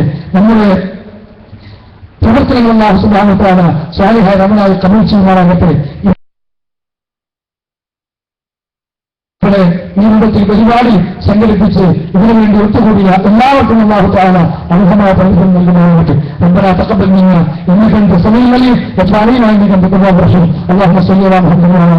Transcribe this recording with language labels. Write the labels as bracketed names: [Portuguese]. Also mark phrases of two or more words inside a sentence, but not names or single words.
[Malayalam] നമ്മുടെ പ്രവർത്തനങ്ങൾ അല്ലാഹു [Arabic] سبحانه و [Malayalam] തആല സ്വാലിഹായ റമളാനിൽ കബൂൽ ചെയ്യുമാറാകട്ടെ. ഇവിടെ ഈ രൂപത്തിൽ പരിപാടി സംഘടിപ്പിച്ച് ഇതിനുവേണ്ടി ഒത്തുകൂടിയ എല്ലാവർക്കും അല്ലാഹു തആല അർഹമായ പ്രതിഫലം നൽകുമാറാകട്ടെ. [Arabic] ربنا تقبل منا انك انت السميع العليم وتب علينا انك انت التواب الرحيم اللهم صل على محمد